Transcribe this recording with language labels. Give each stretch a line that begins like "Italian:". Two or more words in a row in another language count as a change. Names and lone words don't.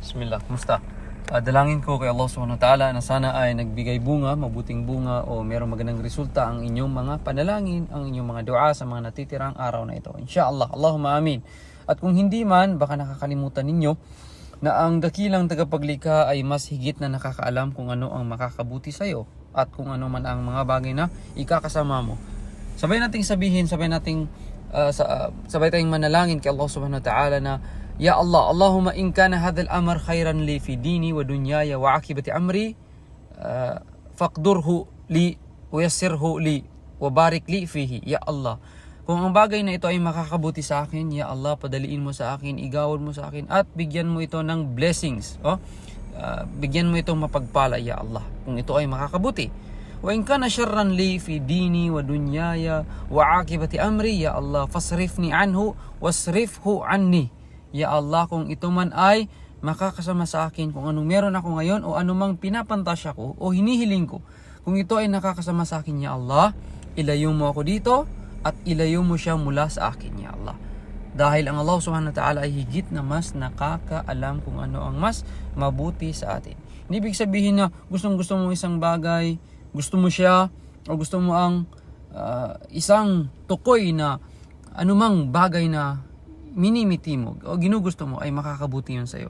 Filipino: Bismillah, kumusta? Dalangin ko kay Allah
Arabic: سبحانه وتعالى
Filipino: na sana ay nagbigay bunga, mabuting bunga o mayroong magandang resulta ang inyong mga panalangin, ang inyong mga dua sa mga natitirang araw na ito. Inshallah,
Arabic: اللهم آمين.
Filipino: At kung hindi man, baka nakakalimutan ninyo na ang dakilang tagapaglikha ay mas higit na nakakaalam kung ano ang makakabuti sa iyo at kung ano man ang mga bagay na ikakasama mo. Sabay nating sabihin, sabay tayong manalangin kay Allah subhanahu wa ta'ala na
Arabic: يا الله، اللهم إن كان هذا الأمر خيرا لي في ديني ودنياي وعاقبة أمري فاقدره لي ويسره لي وبارك لي فيه.
Filipino: Ya Allah, kung ang bagay na ito ay makakabuti sa akin, Ya Allah, padaliin mo sa akin, igawad mo sa akin at bigyan mo ito ng blessings. Bigyan mo itong mapagpala, Ya Allah, kung ito ay makakabuti.
Arabic: وإن كان شرا لي في ديني ودنياي وعاقبة أمري يا الله فاصرفني عنه واصرفه عني.
Filipino: Ya Allah, kung ito man ay makakasama sa akin, kung anong meron ako ngayon o anumang pinapantasya ko o hinihiling ko, kung ito ay nakakasama sa akin, Ya Allah, ilayo mo ako dito at ilayo mo siya mula sa akin, Ya Allah. Dahil ang Allah
Arabic: سبحانه وتعالى
Filipino: ay higit na mas nakakaalam kung ano ang mas mabuti sa atin. Hindi ibig sabihin na gusto mo isang bagay, gusto mo siya, o gusto mo ang isang tukoy na anumang bagay na minimiti mo o ginugusto mo ay makakabuti yun sa'yo.